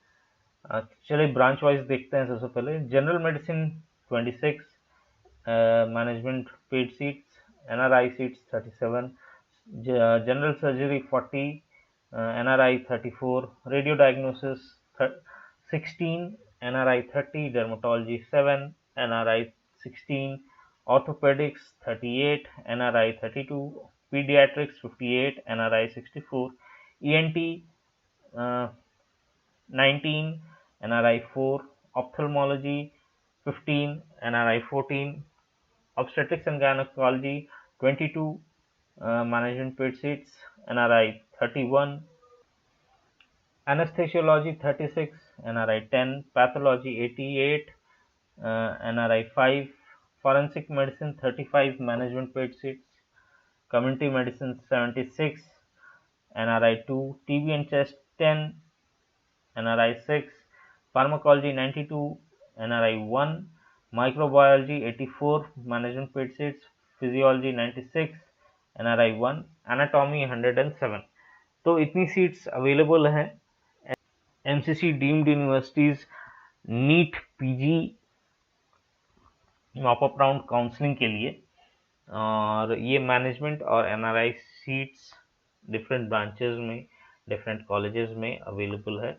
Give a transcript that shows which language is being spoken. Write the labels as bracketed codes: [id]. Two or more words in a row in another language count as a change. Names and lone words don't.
[hi] चलिए [en] branch wise [hi] देखते हैं। सबसे पहले [en] general medicine 26, management paid seats, NRI seats 37, general surgery 40, NRI 34, radio diagnosis 16, NRI 30, dermatology 7, NRI 16, orthopedics 38, NRI 32, pediatrics 58, NRI 64, ENT 19, NRI 4, ophthalmology 15, NRI 14, obstetrics and gynecology 22, management paid seats, NRI 31, anesthesiology 36, NRI 10, pathology 88, NRI 5, forensic medicine 35, management paid seats, community medicine 76, NRI 2, TB and chest 10, NRI 6, pharmacology 92, NRI 1, microbiology 84, management paid seats, physiology 96, NRI 1, anatomy 107। [hi] तो इतनी [en] seats available [hi] हैं [en] MCC deemed universities NEET PG mop-up round counselling [hi] के लिए, और ये मैनेजमेंट और [en] NRI seats different branches [hi] में, [en] different colleges [hi] में अवेलेबल है।